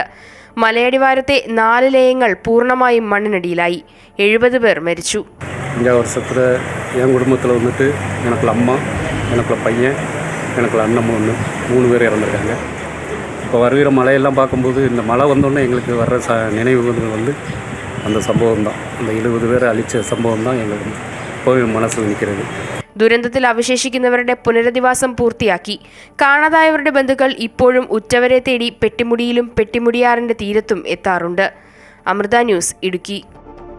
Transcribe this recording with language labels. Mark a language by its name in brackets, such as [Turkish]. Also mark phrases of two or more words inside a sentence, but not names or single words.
[Malayalam] മലയടിവാരത്തെ 4 ലയങ്ങൾ പൂർണ്ണമായും മണ്ണിനടിയിലായി. 70 പേർ മരിച്ചു. [Tamil] இந்த வருஷத்தில் என் குடும்பத்தில் வந்துட்டு எனக்குள்ள அம்மா, எனக்குள்ள பையன், எனக்குள்ள அண்ணன் 3 பேர் இறந்துருக்காங்க. இப்போ வருகிற மழையெல்லாம் பார்க்கும்போது இந்த மழை வந்தோடனே எங்களுக்கு வர்ற நினைவுகள் வந்து அந்த சம்பவம் தான். அந்த 70 பேரை அழித்த சம்பவம் தான் எங்களுக்கு இப்போவும் [Malayalam] മനസ്സിൽ നിൽക്കുന്നത്. ദുരന്തത്തിൽ അവശേഷിക്കുന്നവരുടെ പുനരധിവാസം പൂർത്തിയാക്കി. കാണാതായവരുടെ ബന്ധുക്കൾ ഇപ്പോഴും ഉറ്റവരെ തേടി പെട്ടിമുടിയിലും പെട്ടിമുടിയാറിന്റെ തീരത്തും എത്താറുണ്ട്. അമൃത ന്യൂസ്, ഇടുക്കി.